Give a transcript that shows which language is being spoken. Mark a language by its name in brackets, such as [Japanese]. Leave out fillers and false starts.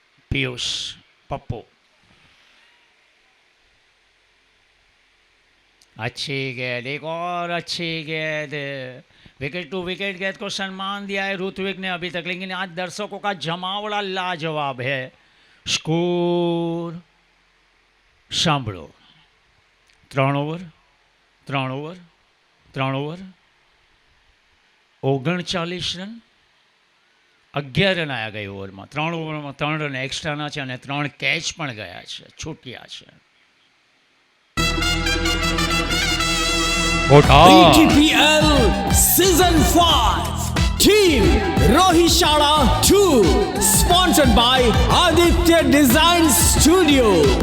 [Hindi] पीयूष पप्पू अच्छी गेंद, एक और अच्छी गेंद, विकेट टू विकेट गेंद को सम्मान दिया है ऋत्विक ने अभी तक, लेकिन आज दर्शकों का जमावड़ा लाजवाब है। [Gujarati] स्कोर सांभळो, 3 ओवर 39 રન, 11 રન આવ્યા ગઈ ઓવરમાં। 3 ઓવરમાં 3 રન એક્સ્ટ્રાના છે અને 3 કેચ પણ ગયા છે, છૂટ્યા છે। [English] ETPL Season 5 Team Rohishala 2 sponsored by Aditya Design Studio.